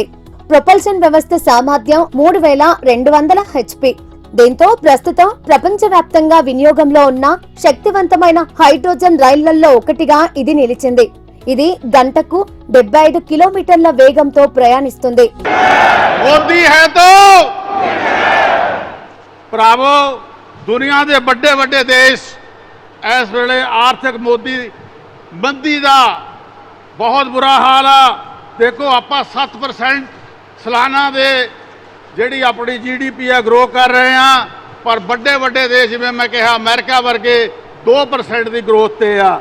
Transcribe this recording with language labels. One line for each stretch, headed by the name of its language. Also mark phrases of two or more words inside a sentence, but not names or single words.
Telugu: ప్రొపల్షన్ వ్యవస్థ సామర్థ్యం 3200 HP. దీంతో ప్రస్తుతం ప్రపంచవ్యాప్తంగా వినియోగంలో ఉన్న శక్తివంతమైన హైడ్రోజన్ రైళ్లలో ఒకటిగా ఇది నిలిచింది. ఇది గంటకు 75 కిలోమీటర్ల వేగంతో ప్రయాణిస్తుంది.
Punjabi: ਭਰਾਵੋ, ਦੁਨੀਆ ਦੇ ਵੱਡੇ ਵੱਡੇ ਦੇਸ਼ ਇਸ ਵੇਲੇ ਆਰਥਿਕ ਮੰਦੀ ਦਾ ਬਹੁਤ ਬੁਰਾ ਹਾਲ ਆ. ਦੇਖੋ, ਆਪਾਂ 7% ਸਾਲਾਨਾ ਦੇ ਜਿਹੜੀ ਆਪਣੀ GDP ਆ ਗਰੋ ਕਰ ਰਹੇ ਆ, ਪਰ ਵੱਡੇ ਵੱਡੇ ਦੇਸ਼ ਜਿਵੇਂ ਮੈਂ ਕਿਹਾ ਅਮਰੀਕਾ ਵਰਗੇ 2% ਦੀ ਗਰੋਥ ਤੇ ਆ.